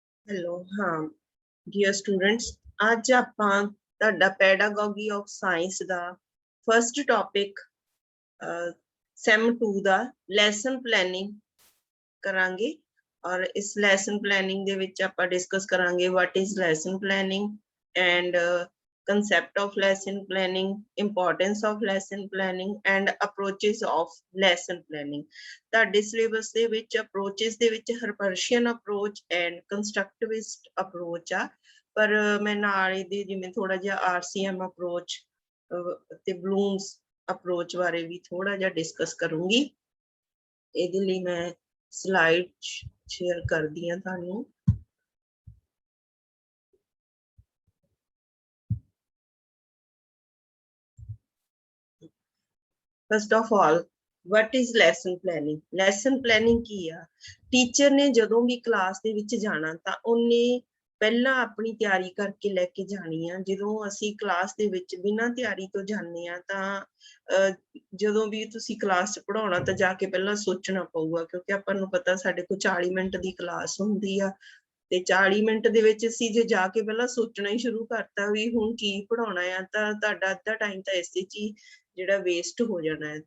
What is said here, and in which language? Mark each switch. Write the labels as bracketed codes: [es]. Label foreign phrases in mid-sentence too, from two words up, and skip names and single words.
[pa] हेलो हाँ [en] dear students [pa] आज ਆਪਾਂ ਤੁਹਾਡਾ [en] pedagogy of science [pa] ਦਾ [en] first topic [pa] ਸੈਮ 2 ਦਾ [en] lesson planning [pa] ਕਰਾਂਗੇ ਔਰ ਇਸ [en] lesson planning [pa] ਦੇ ਵਿੱਚ ਆਪਾਂ ਡਿਸਕਸ ਕਰਾਂਗੇ [en] what is lesson planning and concept of lesson planning, importance of lesson planning and approaches of lesson planning. [pa] ਤੁਹਾਡੇ ਸਿਲੇਬਸ ਦੇ ਵਿੱਚ approaches ਦੇ ਵਿੱਚ ਹਰਪਰਸ਼ੀਅਨ [en] approach and constructivist approach [pa] ਆ ਪਰ ਮੈਂ ਨਾਲ ਇਹਦੇ ਜਿਵੇਂ ਥੋੜਾ ਜਿਹਾ RCM approach ਤੇ ਬਲੂਮਸ approach ਬਾਰੇ ਵੀ ਥੋੜਾ ਜਿਹਾ ਡਿਸਕਸ ਕਰੂੰਗੀ। ਇਹਦੇ ਲਈ ਮੈਂ [en] slide share [pa] ਕਰਦੀ ਹਾਂ ਤੁਹਾਨੂੰ। [en] First of all, what is lesson planning? Lesson planning [pa] ਕੀ ਆ? ਟੀਚਰ ਨੇ ਜਦੋਂ ਵੀ ਕਲਾਸ ਦੇ ਵਿੱਚ ਜਾਣਾ ਤਾਂ ਉਹਨੇ ਪਹਿਲਾਂ ਆਪਣੀ ਤਿਆਰੀ ਕਰਕੇ ਲੈ ਕੇ ਜਾਣੀ ਆ। ਜਦੋਂ ਅਸੀਂ ਕਲਾਸ ਦੇ ਵਿੱਚ ਬਿਨਾਂ ਤਿਆਰੀ ਤੋਂ ਜਾਂਦੇ ਆ ਤਾਂ ਜਦੋਂ ਵੀ ਤੁਸੀਂ ਕਲਾਸ 'ਚ ਪੜ੍ਹਾਉਣਾ ਤਾਂ ਜਾ ਕੇ ਪਹਿਲਾਂ ਸੋਚਣਾ ਪਊਗਾ ਕਿਉਂਕਿ ਆਪਾਂ ਨੂੰ ਪਤਾ ਸਾਡੇ ਕੋਲ 40 ਮਿੰਟ ਦੀ ਕਲਾਸ ਹੁੰਦੀ ਆ ਤੇ 40 ਮਿੰਟ ਦੇ ਵਿੱਚ ਅਸੀਂ ਜੇ ਜਾ ਕੇ ਪਹਿਲਾਂ ਸੋਚਣਾ ਹੀ ਸ਼ੁਰੂ ਕਰਤਾ ਵੀ ਹੁਣ ਕੀ ਪੜ੍ਹਾਉਣਾ ਆ ਤਾਂ ਤੁਹਾਡਾ ਅੱਧਾ ਟਾਈਮ ਤਾਂ ਇਸੇ 'ਚ ਹੀ ਜਿਹੜਾ ਵੇਸਟ ਹੋ ਜਾਣਾ ਹੈ।